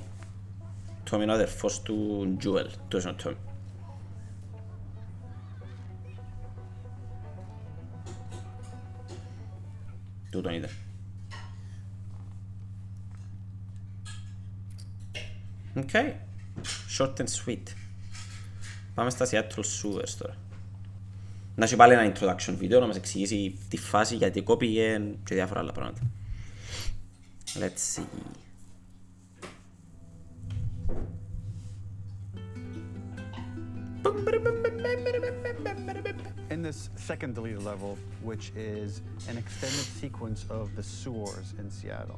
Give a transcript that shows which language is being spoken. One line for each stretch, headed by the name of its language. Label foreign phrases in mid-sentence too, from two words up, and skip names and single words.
Greek: Τόμι είναι ο αδερφός του Τζουέλ. Τούτος είναι ο Τόμι. Τούτον είδε. Οκ.
English: Short and sweet.
Greek: Πάμε στα Seattle Sewers τώρα. Να σου πάλι ένα introduction βίντεο να μας εξηγήσει τη φάση, γιατί κόπηκε και διάφορα άλλα πράγματα.
English: Let's see. In this second deleted level, which is an extended sequence of the sewers in Seattle,